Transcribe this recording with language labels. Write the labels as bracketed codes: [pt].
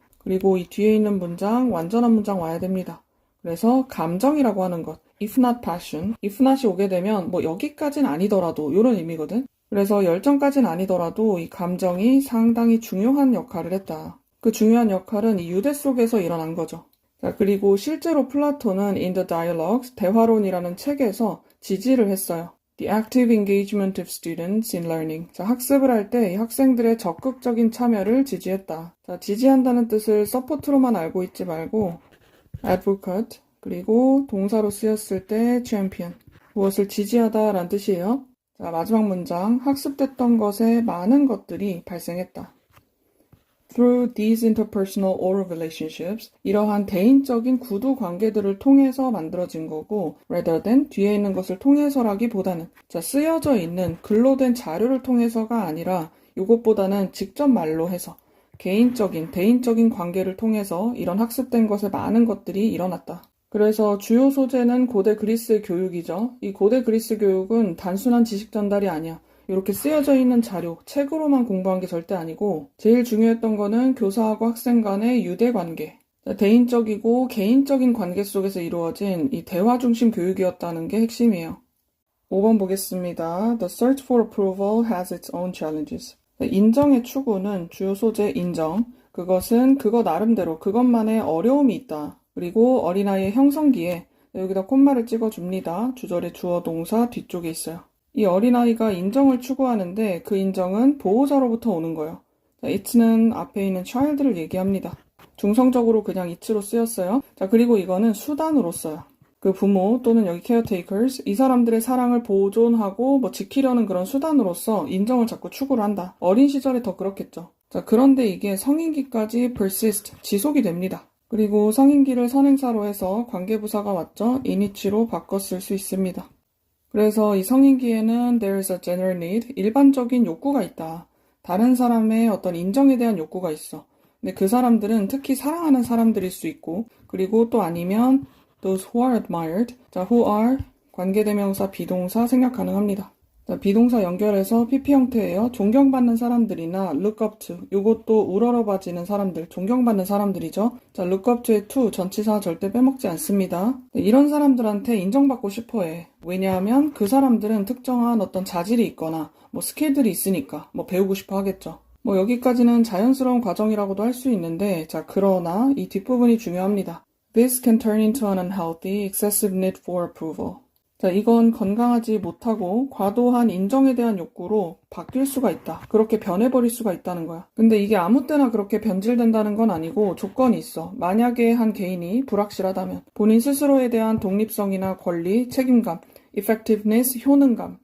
[ko] 그리고 이 뒤에 있는 문장, 완전한 문장 와야 됩니다. 그래서 감정이라고 하는 것, [en] if not passion, if not [ko] 이 오게 되면 뭐 여기까진 아니더라도 이런 의미거든. 그래서 열정까진 아니더라도 이 감정이 상당히 중요한 역할을 했다. 그 중요한 역할은 이 유대 속에서 일어난 거죠. 자, 그리고 실제로 플라톤은 [en] In the Dialogues, [ko] 대화론이라는 책에서 지지를 했어요. [en] The active engagement of students in learning. [ko] 자, 학습을 할 때 이 학생들의 적극적인 참여를 지지했다. 자, 지지한다는 뜻을 support로만 알고 있지 말고 advocate, 그리고 동사로 쓰였을 때 champion. 무엇을 지지하다라는 뜻이에요. 자, 마지막 문장. 학습됐던 것에 많은 것들이 발생했다. [en] Through these interpersonal oral relationships, [ko] 이러한 대인적인 구두 관계들을 통해서 만들어진 거고, [en] rather than [ko] 뒤에 있는 것을 통해서라기보다는, 자, 쓰여져 있는 글로 된 자료를 통해서가 아니라 이것보다는 직접 말로 해서 개인적인, 대인적인 관계를 통해서 이런 학습된 것에 많은 것들이 일어났다. 그래서 주요 소재는 고대 그리스 교육이죠. 이 고대 그리스 교육은 단순한 지식 전달이 아니야. 이렇게 쓰여져 있는 자료, 책으로만 공부한 게 절대 아니고 제일 중요했던 거는 교사하고 학생 간의 유대 관계, 대인적이고 개인적인 관계 속에서 이루어진 이 대화 중심 교육이었다는 게 핵심이에요. 5번 보겠습니다. [en] The search for approval has its own challenges. [ko] 인정의 추구는 주요 소재 인정, 그것은 그거 나름대로 그것만의 어려움이 있다. 그리고 어린아이의 형성기에 여기다 콤마를 찍어줍니다. 주절의 주어 동사 뒤쪽에 있어요. 이 어린아이가 인정을 추구하는데 그 인정은 보호자로부터 오는 거예요. it는 앞에 있는 child를 얘기합니다. 중성적으로 그냥 it로 쓰였어요. 자, 그리고 이거는 수단으로 써요. 그 부모 또는 여기 caretakers, 이 사람들의 사랑을 보존하고 지키려는 그런 수단으로서 인정을 자꾸 추구를 한다. 어린 시절에 더 그렇겠죠. 자, 그런데 이게 성인기까지 persist, 지속이 됩니다. 그리고 성인기를 선행사로 해서 관계부사가 왔죠. init로 바꿨을 수 있습니다. 그래서 이 성인기에는 [en] there's a general need, [ko] 일반적인 욕구가 있다. 다른 사람의 어떤 인정에 대한 욕구가 있어. 근데 그 사람들은 특히 사랑하는 사람들일 수 있고, 그리고 또 아니면 [en] those who are admired. [ko] 자, who are 관계대명사 비동사 생략 가능합니다. 자, 비동사 연결해서 PP 형태예요. 존경받는 사람들이나 [en] look up to. [ko] 이것도 우러러봐지는 사람들, 존경받는 사람들이죠. 자, [en] look up to [ko] 의 to 전치사 절대 빼먹지 않습니다. 이런 사람들한테 인정받고 싶어해. 왜냐하면 그 사람들은 특정한 어떤 자질이 있거나 스킬들이 있으니까 배우고 싶어 하겠죠. 여기까지는 자연스러운 과정이라고도 할 수 있는데, 자, 그러나 이 뒷부분이 중요합니다. [en] This can turn into an unhealthy, excessive need for approval. [ko] 자, 이건 건강하지 못하고 과도한 인정에 대한 욕구로 바뀔 수가 있다. 그렇게 변해버릴 수가 있다는 거야. 근데 이게 아무 때나 그렇게 변질된다는 건 아니고 조건이 있어. 만약에 한 개인이 불확실하다면 본인 스스로에 대한 독립성이나 권리, 책임감, effectiveness, 효능감.